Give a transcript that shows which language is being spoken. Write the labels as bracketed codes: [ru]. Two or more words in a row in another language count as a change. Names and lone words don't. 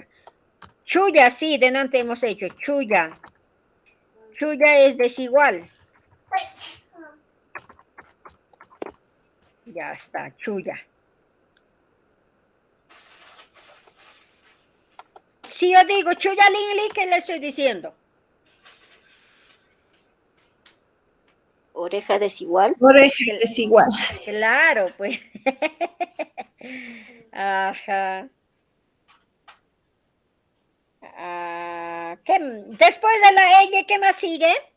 [es] Chuya, sí, delante hemos hecho. Chuya. Chuya es desigual. Ya está, chuya. Si yo digo [qu] chuya lingli, [es] ¿qué le estoy diciendo? Oreja desigual. Oreja desigual. Claro, pues. Ajá. Después de la L, ¿qué más sigue?